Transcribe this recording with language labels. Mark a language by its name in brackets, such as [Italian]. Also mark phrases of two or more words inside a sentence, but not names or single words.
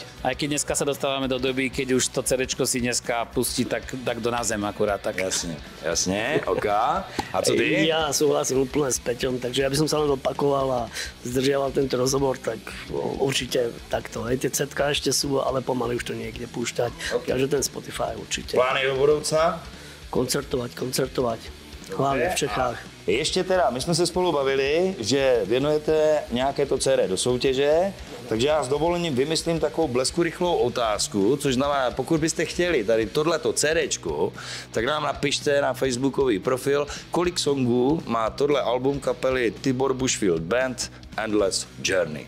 [Slovak] Aj keď dneska sa dostávame do doby, keď už to CDčko si dneska pustí tak do na zem akurát. Tak. [Czech] Jasne, ok. A co ty? [Slovak] Ja súhlasím úplne s Peťom, takže ja by som sa len opakoval a zdržiaval tento rozhovor, tak určite takto. Tie CDka ešte sú, ale pomaly už to niekde púšťať. Okay. Takže ten Spotify určite. [Czech] Plány do budoucna? [Slovak] Koncertovať. Hlavne v Čechách. [Czech] Ještě teda, my jsme se spolu bavili, že věnujete nějaké to CD do soutěže, takže já s dovolením vymyslím takovou bleskurychlou otázku, což znamená, pokud byste chtěli tady tohleto CDčko, tak nám napište na facebookový profil, kolik songů má tohle album kapely Tibor Bushfield Band Endless Journey.